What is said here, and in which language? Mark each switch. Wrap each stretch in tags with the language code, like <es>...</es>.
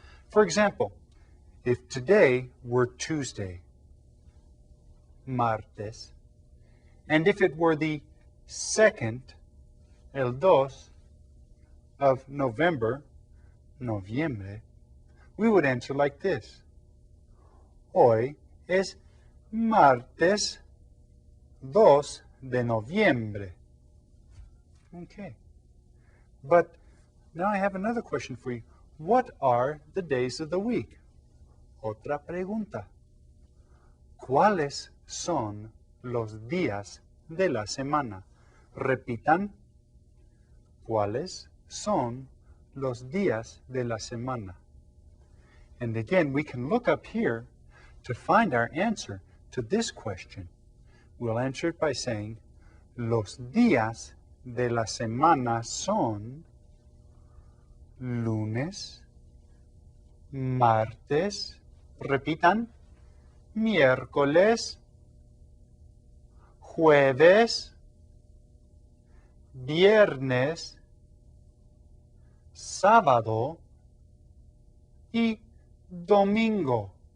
<en>For example, if today were Tuesday, martes, and if it were the 2nd,</en> <es>el dos,</es> <en>of November, noviembre, we would answer like this.</en> <es>Hoy es martes 2 de noviembre.</es> <en>Okay. But now I have another question for you. What are the days of the week?</en> <es>Otra pregunta. ¿Cuáles son los días de la semana? Repitan. ¿Cuáles son los días de la semana?</es> <en>And again, we can look up here to find our answer to this question. We'll answer it by saying,</en> <es>los días de la semana son lunes, martes, repitan, miércoles, jueves, viernes, sábado y domingo.</es>